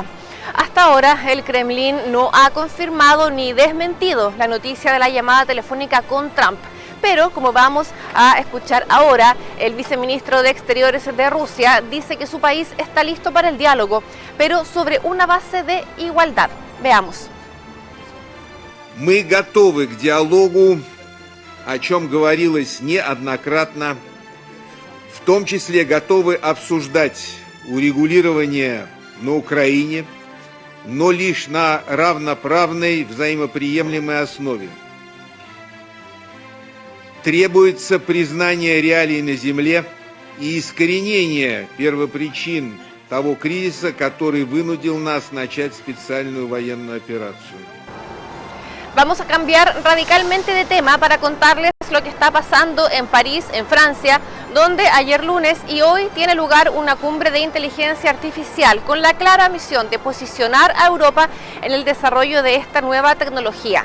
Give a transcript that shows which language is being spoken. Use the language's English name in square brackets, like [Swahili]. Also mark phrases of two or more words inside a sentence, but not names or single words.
[Spanish] Hasta ahora, el Kremlin no ha confirmado ni desmentido la noticia de la llamada telefónica con Trump. Pero, como vamos a escuchar ahora, el viceministro de Exteriores de Rusia dice que su país está listo para el diálogo, pero sobre una base de igualdad. Veamos. [Russian] Мы готовы к диалогу, о чем говорилось неоднократно, в том числе готовы обсуждать урегулирование на Украине, но лишь на равноправной, взаимоприемлемой основе. Требуется признание реалий на земле и искоренение первопричин того кризиса, который вынудил нас начать специальную военную операцию. [Spanish] Vamos a cambiar radicalmente de tema para contarles lo que está pasando en París, en Francia, donde ayer lunes y hoy tiene lugar una cumbre de inteligencia artificial con la clara misión de posicionar a Europa en el desarrollo de esta nueva tecnología.